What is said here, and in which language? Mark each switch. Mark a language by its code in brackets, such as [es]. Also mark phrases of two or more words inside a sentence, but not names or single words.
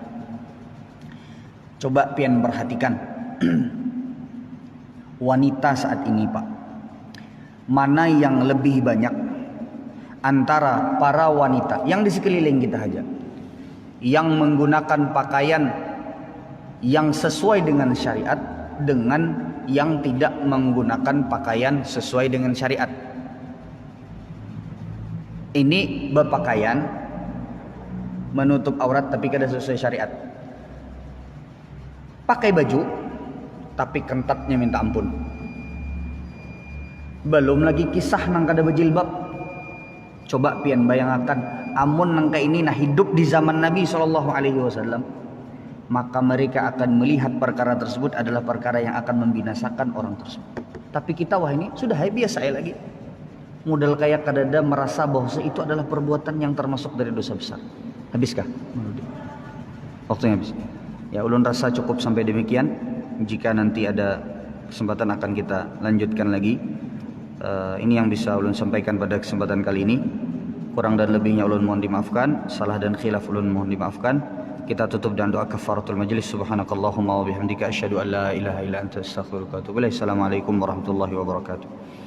[id] Coba pian perhatikan wanita saat ini Pak, mana yang lebih banyak antara para wanita yang di sekeliling kita saja, yang menggunakan pakaian yang sesuai dengan syariat dengan yang tidak menggunakan pakaian sesuai dengan syariat. Ini berpakaian menutup aurat tapi kada sesuai syariat. Pakai baju tapi kentatnya minta ampun. Belum lagi kisah nang kada berjilbab. Coba pian bayangkan, amun nang ini nah hidup di zaman Nabi SAW, maka mereka akan melihat perkara tersebut adalah perkara yang akan membinasakan orang tersebut. Tapi kita wah ini sudah biasa lagi. Modal kayak kadada merasa bahwa itu adalah perbuatan yang termasuk dari dosa besar. Habiskah? Waktunya habis. Ya ulun rasa cukup sampai demikian. Jika nanti ada kesempatan akan kita lanjutkan lagi. Ini yang bisa ulun sampaikan pada kesempatan kali ini. Kurang dan lebihnya ulun mohon dimaafkan. Salah dan khilaf ulun mohon dimaafkan. Kita tutup dengan doa [ar] كفارة المجلس. سبحانك اللهم وبحمدك أشهد أن لا إله إلا أنت أستغفرك وأتوب إليك. السلام عليكم ورحمة الله وبركاته.